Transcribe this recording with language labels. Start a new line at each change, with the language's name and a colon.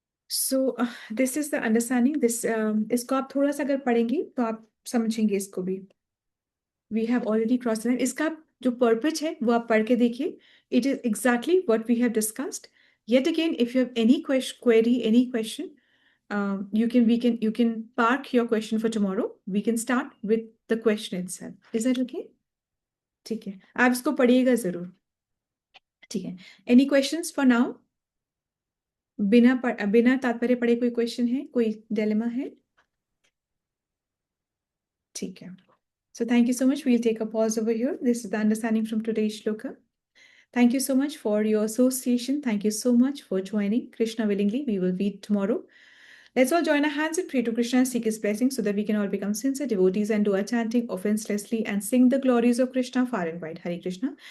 English: so this is the understanding this
Hindi: इसको आप थोड़ा सा अगर पढ़ेंगे तो आप समझेंगे इसको भी.
English: We have already cross line.
Hindi: इसका जो पर्पज है वो आप पढ़ के देखिए.
English: It is exactly what we have discussed. Yet again, if you have any query, any question, you can park your question for tomorrow. We can start with the question itself. Is that okay?
Hindi: ठीक है, आप इसको पढ़िएगा जरूर. ठीक है.
English: Any questions for now?
Hindi: बिना तात्पर्य पढ़े कोई क्वेश्चन है, कोई डिलेमा है? ठीक है.
English: So thank you so much. We'll take a pause over here. This is the understanding from today's shloka. Thank you so much for your association. Thank you so much for joining. Krishna willingly, we will meet tomorrow. Let's all join our hands and pray to Krishna and seek his blessing so that we can all become sincere devotees and do our chanting offenselessly and sing the glories of Krishna far and wide. Hare Krishna.